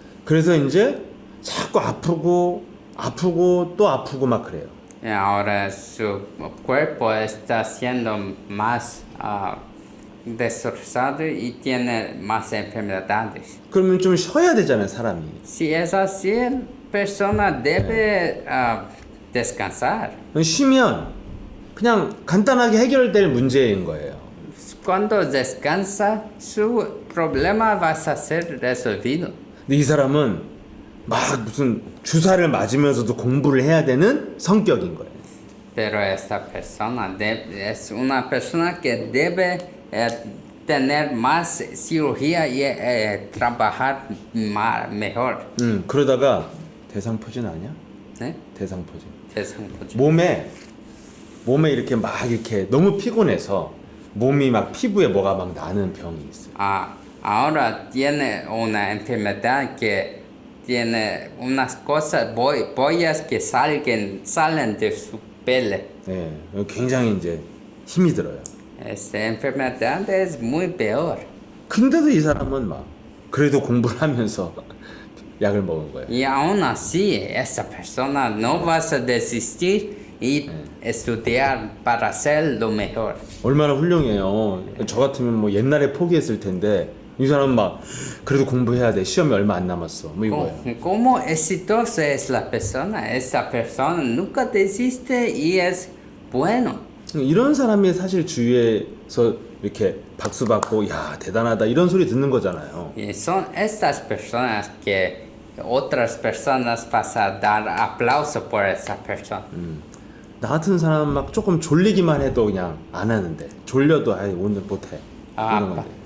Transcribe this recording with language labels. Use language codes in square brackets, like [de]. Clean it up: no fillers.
[ko] 그래서 이제 자꾸 아프고 또 아프고 막 그래요. [es] Y ahora su cuerpo está siendo más destrozado y tiene más enfermedades. [ko] 그러면 좀 쉬어야 되잖아요, 사람이. [es] Si es así, la persona debe descansar. [ko] 쉬면 그냥 간단하게 해결될 문제인 거예요. [es] Cuando descansa, su problema va a ser resolvido. [ko] 근데 이 사람은 막 무슨 주사를 맞으면서도 공부를 해야 되는 성격인 거예요. [es] Pero esta persona es una persona que debe tener más cirugía y trabajar mejor. [ko] 그러다가 대상포진 아니야? ¿Eh? 대상포진. [es] Desancocho. [ko] 몸에 이렇게 막 이렇게 너무 피곤해서 몸이 막 피부에 뭐가 막 나는 병이 있어요. [es] Ahora tiene una enfermedad que tiene unas cosas, bollas que salen de su piel. [ko] 네, 굉장히 이제 힘이 들어요. [es] Esta enfermedad es muy peor. [ko] 근데도 이 사람은 막 그래도 공부를 하면서 약을 먹은 거예요. [es] Y aún así, esa persona no va a desistir y estudiar para ser lo mejor. [ko] 얼마나 훌륭해요. 저 같으면 뭐 옛날에 포기했을 텐데 이 사람은 막 그래도 공부해야 돼. 시험이 얼마 안 남았어. 뭐 이거예요. [es] ¿Cómo exitosa es la persona? Esa persona nunca desiste y es bueno. [ko] 이런 사람이 사실 주위에서 이렇게 박수 받고 야 대단하다 이런 소리 듣는 거잖아요. [es] Y son estas personas que otras personas van a dar aplauso por esa persona. [ko] 나 같은 사람 막 조금 졸리기만 해도 그냥 안 하는데 졸려도 아이 오늘 못해 이런 건데.